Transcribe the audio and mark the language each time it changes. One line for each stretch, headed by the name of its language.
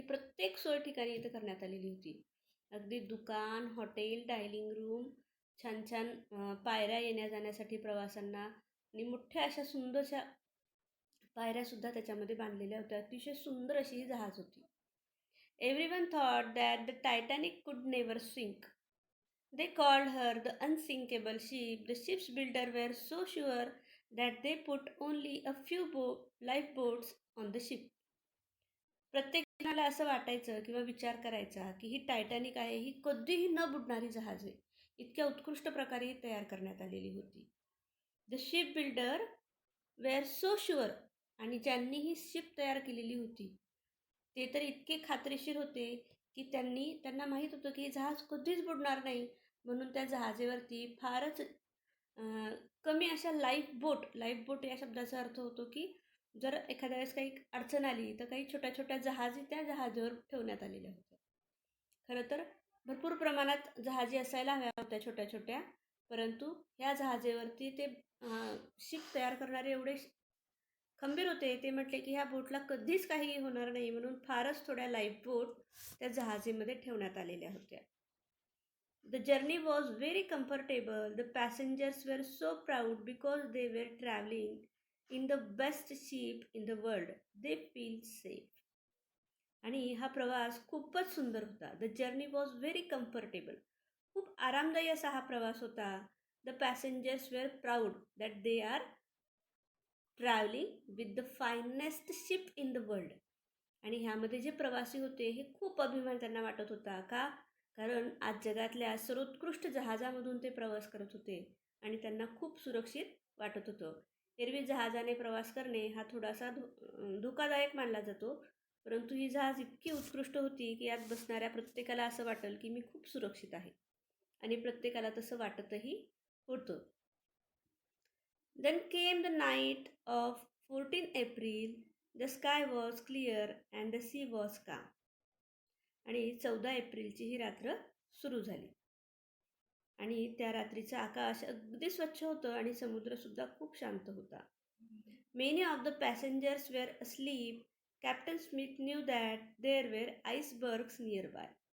Marathi: प्रत्येक सोय ठिकाणी इथं करण्यात आलेली होती. अगदी दुकान, हॉटेल, डायनिंग रूम, छान छान पायऱ्या येण्या जाण्यासाठी प्रवासांना आणि मोठ्या अशा सुंदरशा पायऱ्यासुद्धा त्याच्यामध्ये बांधलेल्या होत्या. अतिशय सुंदर अशी ही जहाज होती.
English: Everyone thought that the Titanic could never sink. They called her the unsinkable ship. The ship's builder were so sure that they put only a few lifeboats on the ship.
Marathi: प्रत्येक जणाला असं वाटायचं किंवा विचार करायचा की ही टायटॅनिक आहे, ही कधीही न बुडणारी जहाज आहे. इतक्या उत्कृष्ट प्रकारे ही तयार करण्यात आलेली होती.
English: the ship builder were so sure,
Marathi: आणि ज्यांनी ही शिप तयार केलेली होती ते तर इतके खात्रीशीर होते की त्यांना माहीत होतं की हे जहाज कधीच बुडणार नाही. म्हणून त्या जहाजेवरती फारच कमी अशा लाईफ बोट या शब्दाचा अर्थ होतो की जर एखाद्या वेळेस काही अडचण आली तर काही छोट्या छोट्या जहाजी त्या जहाजावर ठेवण्यात आलेल्या होत्या. खरं तर भरपूर प्रमाणात जहाजी असायला हव्या होत्या छोट्या छोट्या, परंतु ह्या जहाजेवरती ते शिप तयार करणारे एवढे खंबीर होते. ते म्हटले की ह्या बोटला कधीच काही होणार नाही, म्हणून फारच थोड्या लाईफ बोट त्या जहाजीमध्ये ठेवण्यात आलेल्या होत्या.
English: The journey was very comfortable. The passengers were so proud because they were traveling in the best ship in the world. They feel safe.
Marathi: आणि हा प्रवास खूपच सुंदर होता.
English: The journey was very comfortable.
Marathi: खूप आरामदायी असा हा प्रवास होता.
English: The passengers were proud that they are travelling with the finest ship in the world.
Marathi: आणि ह्यामध्ये जे प्रवासी होते हे खूप अभिमान त्यांना वाटत होता. का? कारण आज जगातल्या सर्वोत्कृष्ट जहाजामधून ते प्रवास करत होते आणि त्यांना खूप सुरक्षित वाटत होतं. एरवी जहाजाने प्रवास करणे हा थोडासा धोकादायक मानला जातो, परंतु ही जहाज इतकी उत्कृष्ट होती की यात बसणाऱ्या प्रत्येकाला असं वाटेल की मी खूप सुरक्षित आहे, आणि प्रत्येकाला तसं वाटतही होतं.
English: Then came the night of 14 April. The sky was clear and the sea was calm.
Marathi: आणि 14 एप्रिलची ही रात्र सुरू झाली आणि त्या रात्रीचं आकाश अगदी स्वच्छ होतं आणि समुद्रसुद्धा खूप शांत होता.
English: Many of the passengers were asleep. Captain Smith knew that there were icebergs nearby.